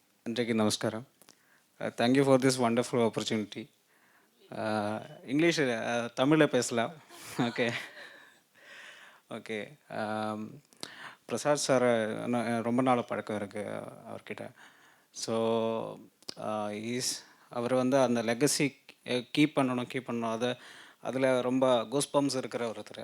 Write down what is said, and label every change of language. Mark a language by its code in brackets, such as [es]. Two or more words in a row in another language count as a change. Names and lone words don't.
[te] అందరికీ నమస్కారం. [en] thank you for this wonderful opportunity. [ta] இங்கிலீஷ் தமிழில் பேசலாம். [en] okay okay. [ta] பிரசாத் சார் ரொம்ப நாள் பழக்கம் இருக்குது அவர்கிட்ட. ஸோ அவர் வந்து அந்த [en] legacy keep [ta] பண்ணணும் அதில் ரொம்ப கூஸ்பம்ஸ் இருக்கிற ஒருத்தர்.